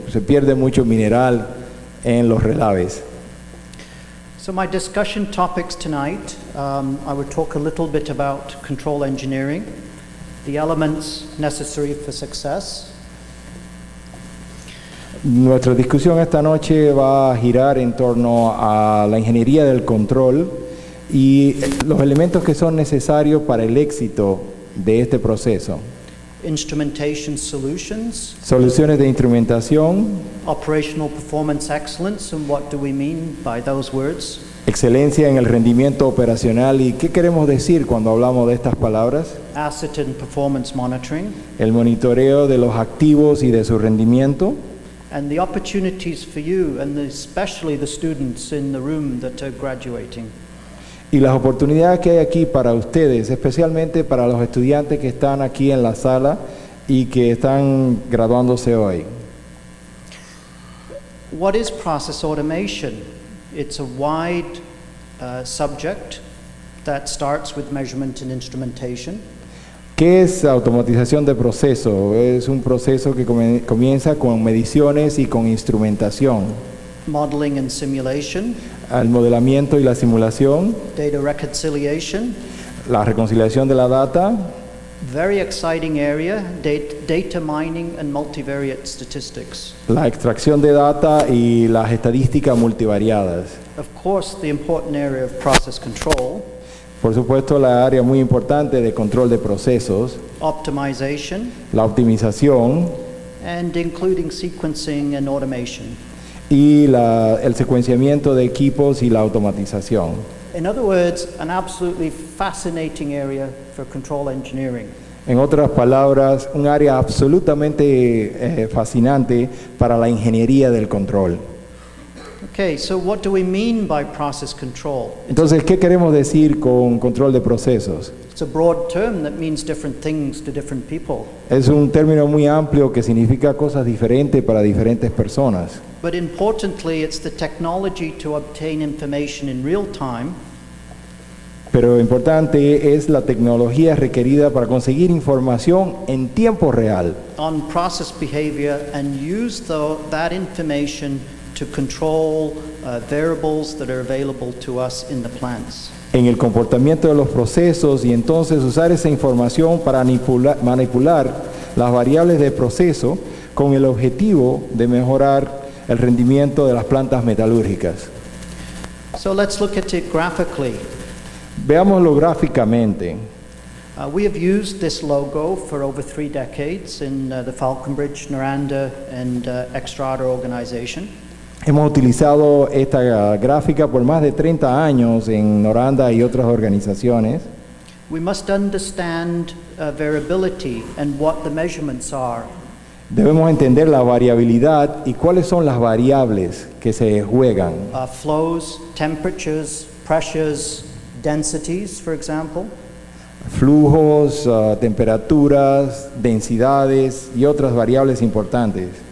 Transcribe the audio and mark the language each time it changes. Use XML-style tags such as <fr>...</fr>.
<es>Se pierde mucho mineral en los relaves.</es> <en>So my discussion topics tonight, I would talk a little bit about control engineering, the elements necessary for success.</en> <es>Nuestra discusión esta noche va a girar en torno a la ingeniería del control y los elementos que son necesarios para el éxito de este proceso.</es> <en>Instrumentation solutions,</en> <es>Soluciones de instrumentación,</es> <en>operational performance excellence, and what do we mean by those words?</en> <es>excelencia en el rendimiento operacional. ¿Y qué queremos decir cuando hablamos de estas palabras?</es> <en>Asset and performance monitoring,</en> <es>El monitoreo de los activos y de su rendimiento,</es> <en>and the opportunities for you, and especially the students in the room that are graduating.</en> <es>y las oportunidades que hay aquí para ustedes, especialmente para los estudiantes que están aquí en la sala y que están graduándose hoy.</es> <en>What is process automation? It's a wide subject. That starts with measurement and instrumentation.</en> <es>¿Qué es automatización de proceso? Es un proceso que comienza con mediciones y con instrumentación.</es> <en>Modeling and simulation.</en> <es>El modelamiento y la simulación,</es> <en>Data reconciliation.</en> <es>la reconciliación de la data,</es> <en>Very exciting area, data mining and multivariate statistics.</en> <es>la extracción de data y las estadísticas multivariadas.</es> <en>Of course, the important area of process control,</en> <es>Por supuesto, la área muy importante de control de procesos,</es> <en>optimization,</en> <es>la optimización</es> <en>and including sequencing and automation.</en> <es>y el secuenciamiento de equipos y la automatización.</es> <en>In other words, an absolutely fascinating area for control engineering.</en> <es>En otras palabras, un área absolutamente fascinante para la ingeniería del control.</es> <en>Okay, so what do we mean by process control?</en> <es>Entonces, ¿qué queremos decir con control de procesos?</es> <en>It's a broad term that means different things to different people.</en> <es>Es un término muy amplio que significa cosas diferentes para diferentes personas.</es> <en>But importantly, it's the technology to obtain information in real time</en> <es>Pero importante es la tecnología requerida para conseguir información en tiempo real</es> <en>on process behavior and use that information to control variables that are available to us in the plants.</en> <es>en el comportamiento de los procesos y entonces usar esa información para manipular las variables de proceso con el objetivo de mejorar el rendimiento de las plantas metalúrgicas.</es> <en>So let's look at it graphically.</en> <es>Veámoslo gráficamente.</es> <en>We have used this logo for over 3 decades in the Falconbridge, Noranda, and Xstrata organization.</en> <es>Hemos utilizado esta gráfica por más de 30 años en Noranda y otras organizaciones.</es> <en>We must understand variability and what the measurements are.</en> <es>Debemos entender la variabilidad y cuáles son las variables que se juegan.</es> <en>Flows, temperatures, pressures, densities, for example.</en> <es>Flujos, temperaturas, densidades y otras variables importantes.</es>